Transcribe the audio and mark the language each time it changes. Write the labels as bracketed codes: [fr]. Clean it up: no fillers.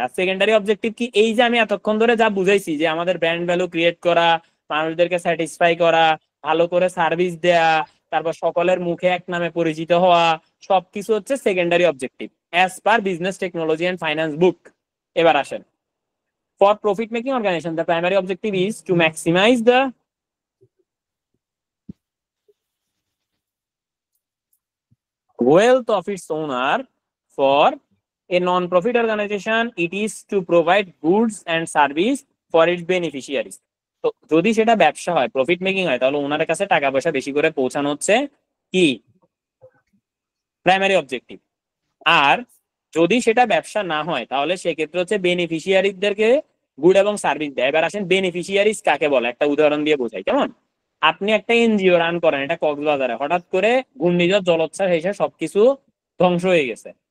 [bn] আর secondary objective কি? এই যে আমি এতক্ষণ ধরে যা বুঝাইছি যে আমাদের ব্র্যান্ড ভ্যালু ক্রিয়েট করা, মানুষদেরকে স্যাটিসফাই করা, ভালো করে সার্ভিস দেয়া, তারপর সকলের মুখে এক নামে পরিচিত হওয়া, সবকিছু হচ্ছে secondary objective as per business technology and finance বুক। এবার আসেন, [en] For profit making organisation the primary objective is to maximise the wealth of its owner. For a non-profit organization, it is to provide goods and service for its beneficiaries. [bn] তো যদি সেটা ব্যবসা হয়, profit making হয়, তাহলে ওনার কাছে টাকা পয়সা বেশি করে পৌঁছানো হচ্ছে কি প্রাইমারি অবজেক্টিভ। আর যদি সেটা ব্যবসা না হয় তাহলে সেক্ষেত্রে হচ্ছে বেনিফিশিয়ারিদেরকে গুড এবং সার্ভিস দেয়। এবার আসেন বেনিফিশিয়ারিজ কাকে বলে, একটা উদাহরণ দিয়ে বোঝাই। কেমন? আপনি একটা এনজিও রান করেন, এটা কক্সবাজারে, হঠাৎ করে ঘূর্ণিঝড় জলোচ্ছ্বাস এসে সবকিছু ধ্বংস হয়ে গেছে।